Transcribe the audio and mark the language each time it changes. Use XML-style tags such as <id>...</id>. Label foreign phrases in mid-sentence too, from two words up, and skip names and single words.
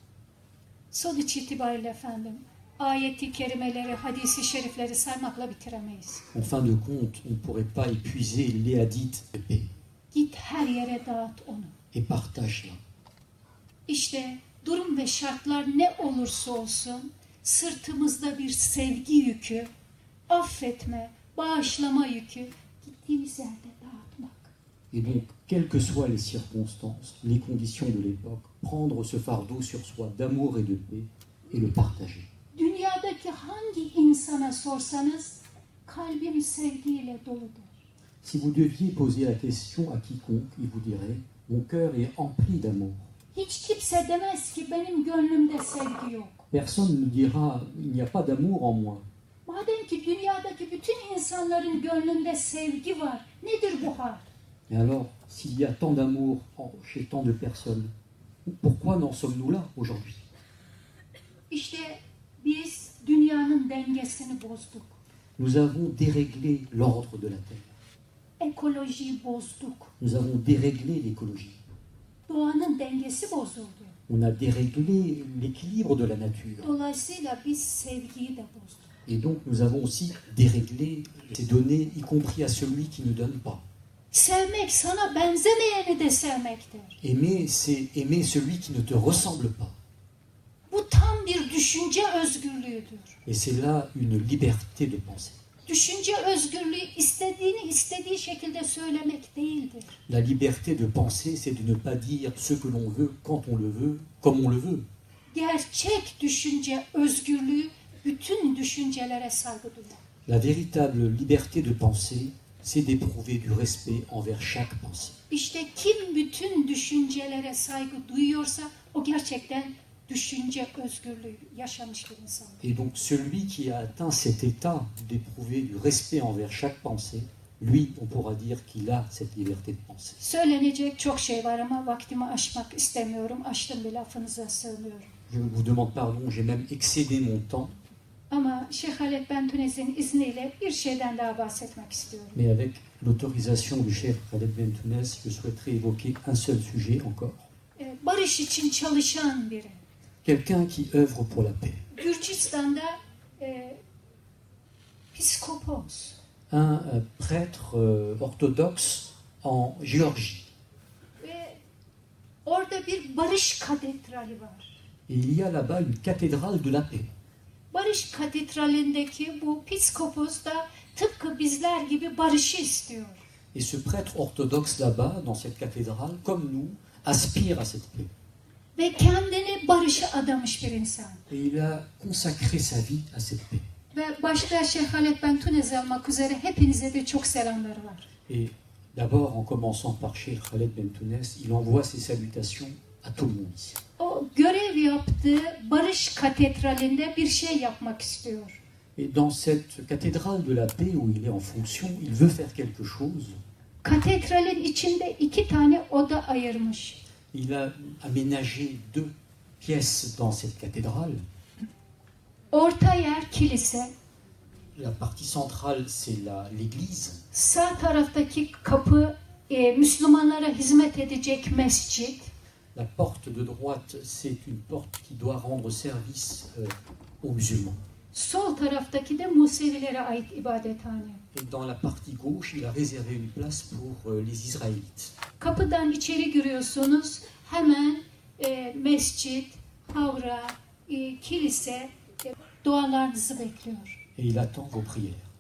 <tr>Sonuç itibariyle efendim, ayeti kerimeleri, hadisi şerifleri saymakla bitiremeyiz.</tr> <fr>En fin de compte, on ne pourrait pas épuiser les hadiths de paix.</fr> <tr>Git her yere dağıt onu.</tr> <fr>Et partage-la.</fr> <tr>İşte durum ve şartlar ne olursa olsun sırtımızda bir sevgi yükü, affetme, bağışlama yükü gittiğimiz yerde dağıtmak.</tr> <fr>Et donc, quelles que soient les circonstances, les conditions de l'époque, prendre ce fardeau sur soi d'amour et de paix et le partager.</fr> <tr>Dünyadaki hangi insana sorsanız kalbim sevgiyle doludur.</tr> <fr>Si vous deviez poser la question à quiconque, il vous dirait « Mon cœur est empli d'amour ».</fr> <tr>Hiç kimse demez ki benim gönlümde sevgi yok.</tr> <fr>Personne ne dira « Il n'y a pas d'amour en moi ».</fr> <tr>Madem ki dünyadaki bütün insanların gönlünde sevgi var, nedir bu hal?</tr> <fr>Et alors, s'il y a tant d'amour chez tant de personnes, pourquoi n'en sommes-nous là aujourd'hui?</fr> <tr>İşte biz dünyanın dengesini bozduk.</tr> <fr>Nous avons déréglé l'ordre de la Terre.</fr> <tr>Ekolojiyi bozduk.</tr> <fr>Nous avons déréglé l'écologie.</fr> <tr>Doğanın dengesi bozuldu.</tr> <fr>On a déréglé l'équilibre de la nature.</fr> <tr>Dolayısıyla biz sevgiyi de bozduk.</tr> <fr>Et donc nous avons aussi déréglé ces données, y compris à celui qui ne donne pas.</fr> <tr>Sevmek sana benzemeyeni de sevmektir.</tr> <fr>Aimer, c'est aimer celui qui ne te ressemble pas.</fr> <tr>Bu tam bir düşünce özgürlüğüdür.</tr> <fr>Et c'est là une liberté de penser.</fr> <tr>Düşünce özgürlüğü istediğini istediği şekilde söylemek değildir.</tr> <fr>La liberté de penser, c'est de ne pas dire ce que l'on veut, quand on le veut, comme on le veut.</fr> <tr>Gerçek düşünce özgürlüğü bütün düşüncelere saygı duyar.</tr> <fr>La véritable liberté de penser, c'est d'éprouver du respect envers chaque pensée.</fr> <tr>İşte kim bütün düşüncelere saygı duyuyorsa o gerçekten düşünce özgürlüğü yaşamış bir insan.</tr> <fr>Et donc celui qui a atteint cet état d'éprouver du respect envers chaque pensée, lui, on pourra dire qu'il a cette liberté de penser.</fr> <tr>Söylenecek çok şey var ama vaktimi aşmak istemiyorum. Aştım bir lafınıza sığınıyorum.</tr> <fr>Je vous demande pardon, j'ai même excédé mon temps,</fr> <tr>Ama Şeyh Haled Bentunez'in izniyle bir şeyden daha bahsetmek istiyorum.</tr> <fr>mais avec l'autorisation du Cheikh Khaled Bentounès, je souhaiterais évoquer un seul sujet encore.</fr> <tr>Barış için çalışan biri.</tr> <fr>Quelqu'un qui œuvre pour la paix.</fr> <tr>Gürcistan'da psikopos.</tr> <fr>Un prêtre orthodoxe en Géorgie.</fr> <tr>Ve orada bir barış katedrali var.</tr> <fr>Et il y a là-bas une cathédrale de la paix.</fr> <tr>Barış katedralindeki bu psikopos da tıpkı bizler gibi barışı istiyor.</tr> <fr>Et ce prêtre orthodoxe là-bas, dans cette cathédrale, comme nous, aspire à cette paix.</fr> <tr>Ve kendini barışa adamış bir insan.</tr> <fr>Et il a consacré sa vie à cette paix.</fr> <tr>Ve başta Şeyh Haled Bentunez almak üzere hepinize de çok selamları var.</tr> <fr>Et d'abord, en commençant par Cheikh Khaled Bentounès, il envoie ses salutations à tout le monde ici.</fr> <tr>O görev yaptığı Barış Katedrali'nde bir şey yapmak istiyor.</tr> <fr>Et dans cette cathédrale de la paix où il est en fonction, il veut faire quelque chose.</fr> <tr>Katedralin içinde 2 tane oda ayırmış.</tr> <fr>Il a aménagé 2 pièces dans cette cathédrale.</fr> <tr>Orta yer kilise.</tr> <fr>La partie centrale, c'est l'église.</fr> <tr>Sağ taraftaki kapı Müslümanlara hizmet edecek mescit.</tr> <fr>La porte de droite, c'est une porte qui doit rendre service aux musulmans.</fr> <tr>Sol taraftaki de Musevilere ait ibadethane.</tr> <fr>Et dans la partie gauche, il a réservé une place pour les Israélites.</fr> <tr>Kapıdan içeri giriyorsunuz. Hemen mescit, havra, kilise dualarınızı bekliyor.</tr> <fr>Et il attend vos prières.</fr>